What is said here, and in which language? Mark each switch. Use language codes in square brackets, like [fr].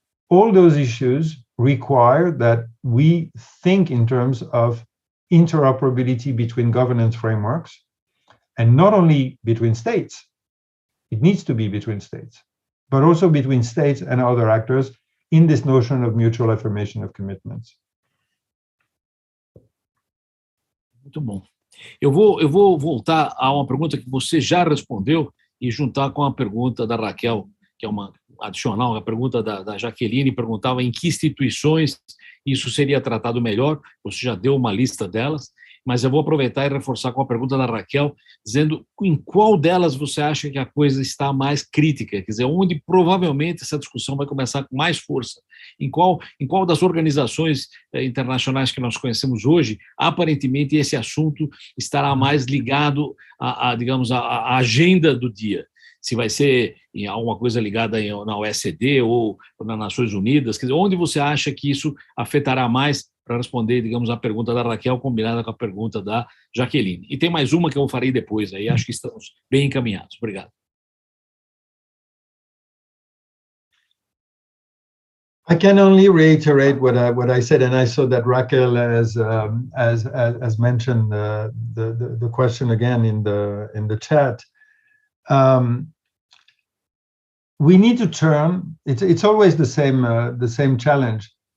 [en] All those issues require that we think in terms of interoperability between governance frameworks, and not only between states. It needs to be between states, but also between states and other actors in this notion of mutual affirmation of commitments. [pt] Muito bom. Eu vou voltar a uma pergunta que você já respondeu e juntar com a pergunta da Raquel, que é uma adicional, a pergunta da Jaqueline perguntava em que instituições isso seria tratado melhor. Você já deu uma lista delas, mas eu vou aproveitar e reforçar com a pergunta da Raquel, dizendo em qual delas você acha que a coisa está mais crítica, quer dizer, onde provavelmente essa discussão vai começar com mais força. Em qual das organizações internacionais que nós conhecemos hoje, aparentemente esse assunto estará mais ligado digamos, à agenda do dia. Se vai ser em alguma coisa ligada na OECD ou nas Nações Unidas, quer dizer, onde você acha que isso afetará mais, para responder, digamos, a pergunta da Raquel combinada com a pergunta da Jaqueline. E tem mais uma que eu farei depois, aí acho que estamos bem encaminhados. Obrigado. [en] I can only reiterate what I said, and I saw that Raquel has mentioned the question again in the chat. We need to turn. It's always the same challenge.